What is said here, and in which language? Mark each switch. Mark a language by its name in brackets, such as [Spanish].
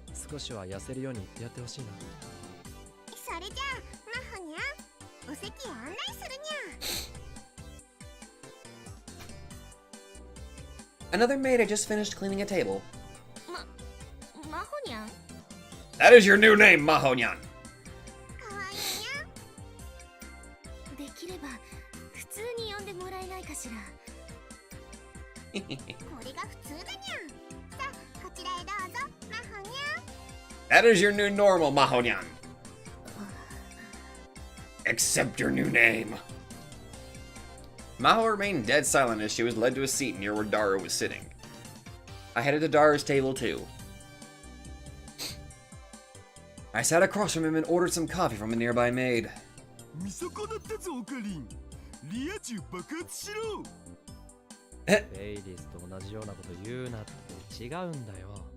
[Japanese] 少しは痩せるように言ってやってほしいな。それじゃあ、マホニャン、お席へ案内するにゃ。 [English] Another maid had just finished cleaning a table. [Japanese] マホニャン？ [English] That is your new name, Mahonyan. [Japanese] かわいいにゃ。できれば普通に呼んでもらえないかしら。これが普通だにゃ。さあ、こちらへどうぞ、マホニャン。 [English] That is your new normal, Mahonyan. Accept your new name. Maho remained dead silent as she was led to a seat near where Daru was sitting. I headed to Daru's table too. I sat across from him and ordered some coffee from a nearby maid. [Japanese] 見損なったぞオカリン。リア充爆発しろ。フェイリスと同じようなこと言うなって違うんだよ。